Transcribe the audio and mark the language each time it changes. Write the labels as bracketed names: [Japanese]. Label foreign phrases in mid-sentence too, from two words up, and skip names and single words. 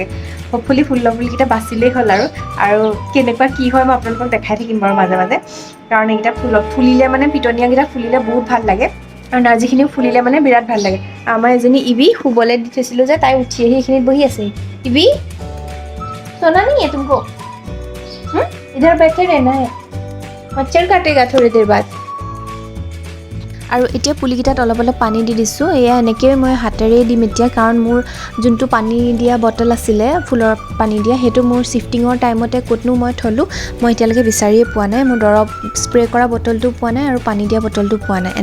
[Assamese] হ'পফুলি ফুলৰ পুলিকেইটা বাচিলেই হ'ল আৰু কেনেকুৱা কি হয় মই আপোনালোকক দেখাই থাকিম বাৰু মাজে মাজে, কাৰণ এইকেইটা ফুলিলে মানে পিটনীয়াকেইটা ফুলিলে বহুত ভাল লাগে, আৰু নাৰ্জীখিনিও ফুলিলে মানে বিৰাট ভাল লাগে। আমাৰ এজনী ইবি শুবলৈ দি থৈছিলোঁ যে, তাই উঠি আহি এইখিনিত বহি আছে। [Hindi] ইবি সোনা नहीं है तुमको? इधर बैठे रहना है, मच्छर काटेगा थोड़ी देर बाद। [Assamese] আৰু এতিয়া পুলিকেইটাত অলপ পানী দি দিছোঁ। এয়া এনেকৈ মই হাতেৰেই দিম এতিয়া, কাৰণ মোৰ যোনটো পানী দিয়া বটল আছিলে ফুলৰ পানী দিয়া, সেইটো মোৰ চিফ্টিঙৰ টাইমতে ক'তনো মই থলোঁ, মই এতিয়ালৈকে বিচাৰিয়ে পোৱা নাই। মোৰ দৰৱ স্প্ৰে কৰা বটলটো পোৱা নাই আৰু পানী দিয়া বটলটো পোৱা নাই।